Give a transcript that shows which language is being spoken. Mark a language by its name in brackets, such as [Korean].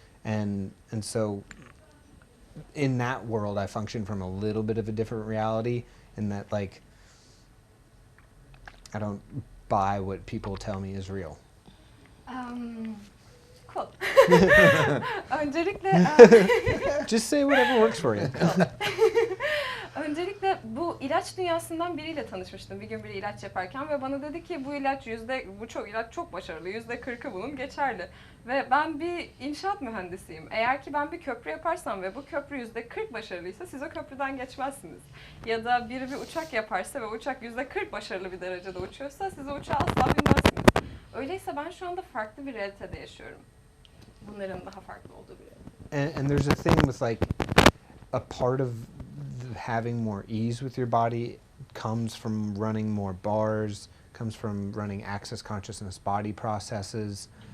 [English] And so in that world, I function from a little bit of a different reality in that, like, I don't buy what people tell me is real. Cool. [Turkish] Öncelikle [English] Just say whatever works for you. [Turkish] öncelikle bu ilaç dünyasından biriyle tanışmıştım. Bir gün biri ilaç yaparken ve bana dedi ki bu ilaç ilaç çok başarılı. %40'ı bunun geçerli. Ve ben bir inşaat mühendisiyim. Eğer ki ben bir köprü yaparsam ve bu köprü %40 başarılıysa siz o köprüden geçmezsiniz. Ya da biri bir uçak yaparsa ve uçak %40 başarılı bir derecede uçuyorsa siz o uçağı asla binmezsiniz. Öyleyse ben şu anda farklı bir realitede yaşıyorum. Bunların daha farklı olduğu bir realite. [English] And there's a thing with, like, a part of having more ease with your body comes from running more bars, comes from running access consciousness body processes.